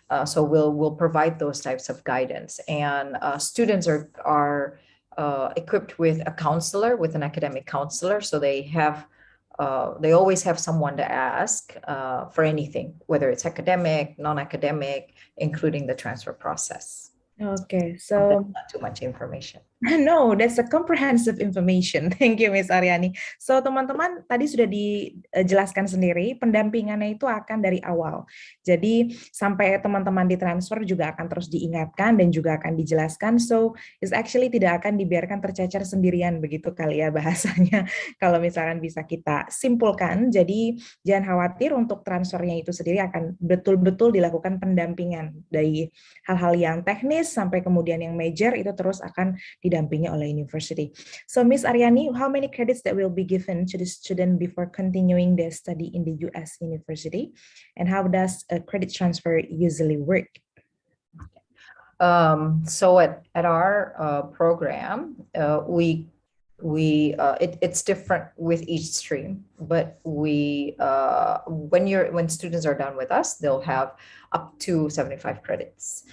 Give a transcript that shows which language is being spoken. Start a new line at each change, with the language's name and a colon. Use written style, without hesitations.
English: So we'll provide those types of guidance. And students are equipped with a counselor, with an academic counselor. So they have they always have someone to ask for anything, whether it's academic, non-academic, including the transfer process. Okay, That's so not too much information. no, that's a comprehensive information. Thank you, Miss Aryani.
Indonesian: So, teman-teman, tadi sudah dijelaskan sendiri, pendampingannya itu akan dari awal. Jadi, sampai teman-teman ditransfer juga akan terus diingatkan dan juga akan dijelaskan.
English: So, it's actually
Indonesian: tidak akan dibiarkan tercecer sendirian, begitu kali ya bahasanya. Kalau misalkan bisa kita simpulkan, jadi jangan khawatir untuk transfernya itu sendiri akan betul-betul dilakukan pendampingan. Dari hal-hal yang teknis sampai kemudian yang major itu terus akan didampingi oleh university.
English: So, Miss Aryani, how many credits that will be given to the student before continuing their study in the US university? And how does a credit transfer usually work? So at our program, it's different with each stream, but when students are done with us, they'll have up to 75 credits.